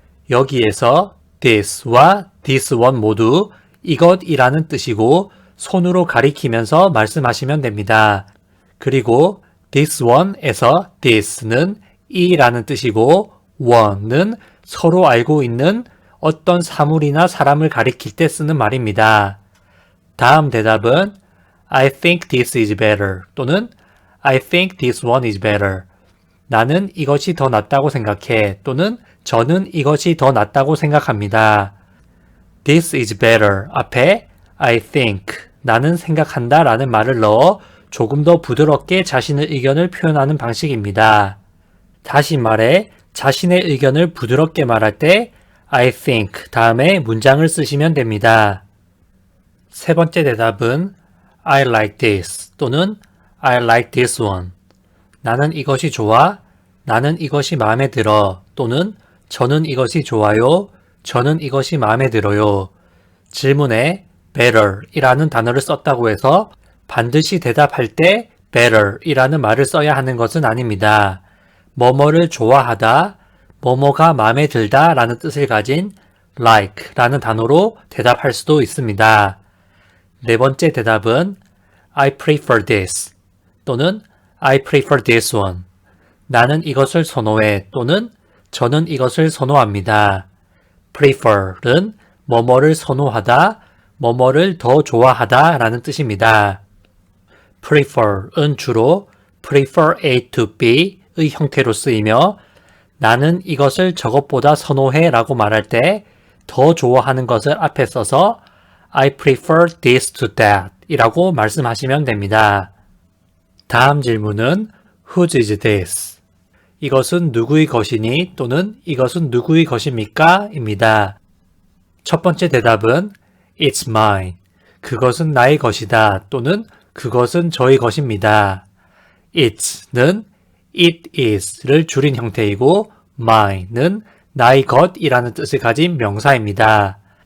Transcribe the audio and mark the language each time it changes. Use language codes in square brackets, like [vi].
[ko] 여기에서 this와 this one 모두 이것이라는 뜻이고 손으로 가리키면서 말씀하시면 됩니다. 그리고 this one에서 this는 이라는 뜻이고 one는 서로 알고 있는 어떤 사물이나 사람을 가리킬 때 쓰는 말입니다. 다음 대답은 [en] I think this is better 또는 I think this one is better. [ko] 나는 이것이 더 낫다고 생각해 또는 저는 이것이 더 낫다고 생각합니다. [en] This is better [ko] 앞에 I think 나는 생각한다 라는 말을 넣어 조금 더 부드럽게 자신의 의견을 표현하는 방식입니다. 다시 말해 자신의 의견을 부드럽게 말할 때 I think 다음에 문장을 쓰시면 됩니다. 세 번째 대답은 [en] I like this 또는 I like this one. [ko] 나는 이것이 좋아, 나는 이것이 마음에 들어 또는 저는 이것이 좋아요, 저는 이것이 마음에 들어요. 질문에 better 이라는 단어를 썼다고 해서 반드시 대답할 때 better 이라는 말을 써야 하는 것은 아닙니다. 뭐뭐를 좋아하다, 뭐뭐가 마음에 들다 라는 뜻을 가진 like 라는 단어로 대답할 수도 있습니다. 네 번째 대답은 [en] I prefer this 또는 I prefer this one. [ko] 나는 이것을 선호해 또는 저는 이것을 선호합니다. prefer은 뭐뭐를 선호하다, 뭐뭐를 더 좋아하다 라는 뜻입니다. prefer은 주로 prefer A to B의 형태로 쓰이며 나는 이것을 저것보다 선호해 라고 말할 때 더 좋아하는 것을 앞에 써서 [en] I prefer this to that [ko] 이라고 말씀하시면 됩니다. [en] 다음 질문은 Whose is this? [ko] 이것은 누구의 것이니 또는 이것은 누구의 것입니까? 입니다. 첫 번째 대답은 [en] It's mine. [ko] 그것은 나의 것이다 또는 그것은 저의 것입니다. It's는 it is를 줄인 형태이고 mine은 나의 것이라는 뜻을 가진 명사입니다.